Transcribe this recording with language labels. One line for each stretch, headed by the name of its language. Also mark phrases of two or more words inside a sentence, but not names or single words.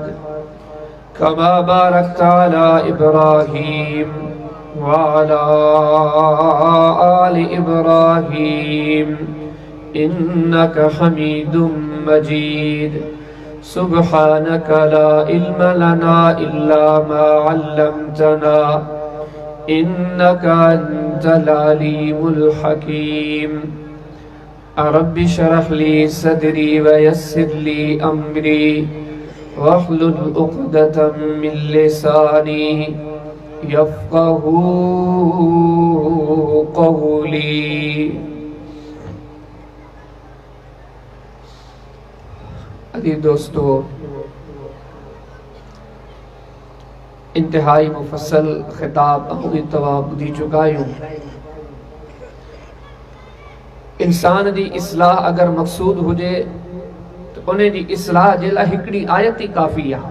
Arabic: كما باركت على إبراهيم وعلى آل إبراهيم إنك حميد مجيد سبحانك لا علم لنا إلا ما علمتنا إنك أنت العليم الحكيم رب اشرح لي صدري ويسر لي أمري واحلل عقدة من لساني يفقهوا قولي.
Sindhi: अज़ीज़ दोस्तों, इंतहाई मुफस्सल खिताब अहूं तवा ॿुधी चुका आहियूं। इंसान जी इस्लाह अगर मक़सूद हुजे तो उन्हें जी इस्लाह जे लाइ हिकिड़ी आयत ही काफ़ी आहे।